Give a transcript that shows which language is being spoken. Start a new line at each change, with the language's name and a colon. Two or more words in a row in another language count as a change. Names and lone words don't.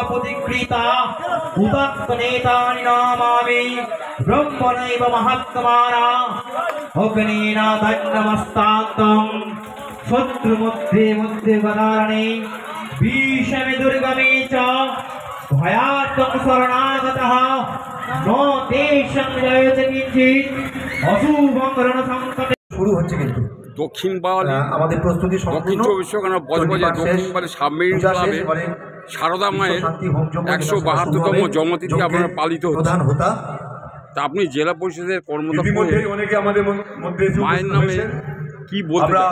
Sanskrit: प्रतिकृता उदत्तनेतानि नामामि ब्रह्मणैव महात्माना अग्निना दण्डमस्तान्तं शत्रुमध्ये मध्ये गदारणे भीषणे दुर्गमे च भयात्तं शरणागतः न तेषां जयते किञ्चित् अशुभं रणसङ्कटे।
Bangla: শুরু হচ্ছে কিন্তু দক্ষিণ বাওয়ালি আমাদের প্রস্তুতি দক্ষিণ 24 পরগনা বজবজে দক্ষিণ বাওয়ালি সাবমেরিন ক্লাবে সারদা মায়ের ১৭২তম জন্মতিথি আপনারা পালিত হচ্ছে। তা আপনি জেলা পরিষদের কর্মদক্ষ, অনেকে আমাদের মধ্যে মায়ের নামে কি বলতে চান?